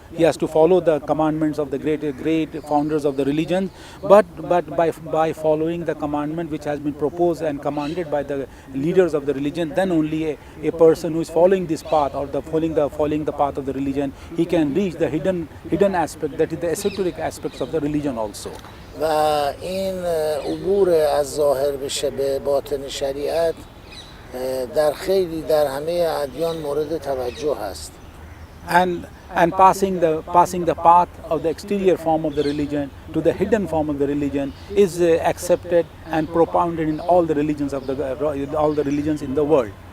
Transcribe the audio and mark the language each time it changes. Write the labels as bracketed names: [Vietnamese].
[English] He has to follow the commandments of the great founders of the religion, but by following the commandment which has been proposed and commanded by the leaders of the religion, then only a person who is following this path or following the path of the religion, he can reach the hidden aspect, that is the esoteric aspects of the religion also. [Persian] و این عبور از ظاهر به باطن شریعت در همه ادیان مورد توجه است. [English] And passing the path of the exterior form of the religion to the hidden form of the religion is accepted and propounded in all the religions in the world.